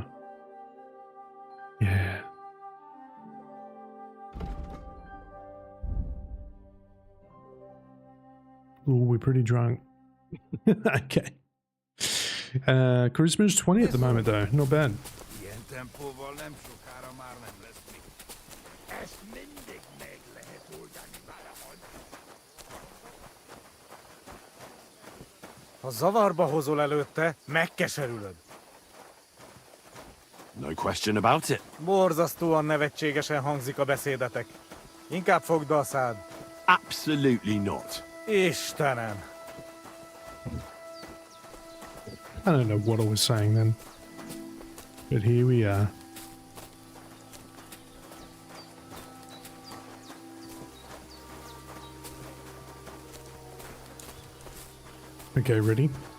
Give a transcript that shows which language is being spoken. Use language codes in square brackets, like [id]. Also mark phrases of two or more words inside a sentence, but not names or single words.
[en] Yeah. Ooh, we're pretty drunk. Okay. Charisma is 20 at the moment though. Not bad. [hu] Ha zavarba hozol előtte, megkeserülöd. [en] No question about it. [hu] Borzasztóan nevetségesen hangzik a beszédetek. Inkább fogd be a szád. [en] Absolutely not. [hu] Istenem! [en] I don't know what I was saying then. But here we are. Okay, ready?